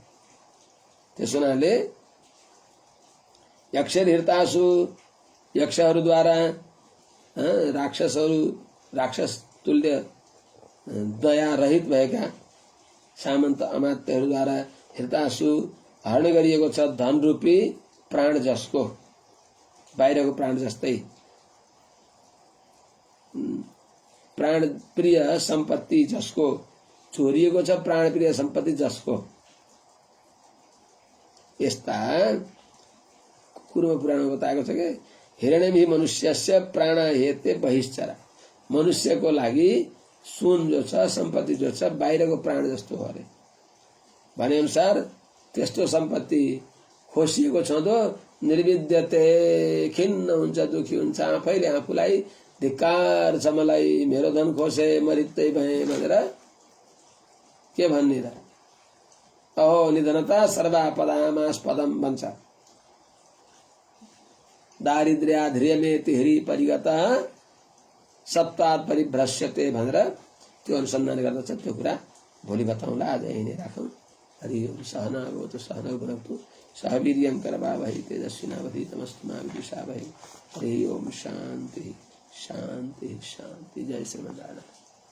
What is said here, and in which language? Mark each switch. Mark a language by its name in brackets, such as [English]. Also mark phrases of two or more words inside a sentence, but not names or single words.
[Nepali] त्यस हुनाले यक्षहृतासु, यक्षहरूद्वारा, राक्षस तुल्य दया रहित भएका सामन्त अमात्यहरूद्वारा हृतासु हरण गरिएको छ धन रूपी प्राण जसको, बाहिरको प्राण जस्तै प्राण प्रिय सम्पत्ति जसको चोरिएको छ, प्राण प्रिय सम्पत्ति जसको। यस्ता पूर्व पुराणमा बताएको छ कि [Sanskrit] हिरण्यमी मनुष्यस्य प्राण हेते बहिश्चरा, [Nepali] मनुष्यको लागि सुन जो छ, सम्पत्ति जो छ बाहिरको प्राण जस्तो हो अरे। भने अनुसार त्यस्तो सम्पत्ति खोसिएको छँदो निर्विद्यते, खिन्न हुन्छ, दुखी हुन्छ, आफैले आफूलाई धिक्कार छ मलाई मेरो धन खोसे मरित्तै भए भनेर के भन्ने र? [Sanskrit] अहो निधनता सर्वापदामास्पदम भन्छ। दारिद्र्याध्रियमेति हरि परिगता सत्तात् परिभ्रश्यते [Nepali] भनेर त्यो अनुसन्धान गर्दछ। त्यो कुरा भोलि बताउँला, आज यही नै राखौँ। [Sanskrit] हरि ओम। सहना भवतु सहनौ भुनक्तु सह वीर्यं करवावहै तेजस्विनावधीतमस्तु मा विद्विषावहै। हरि ओम। शांति शांति शांति। जय श्रीमन्नारायण।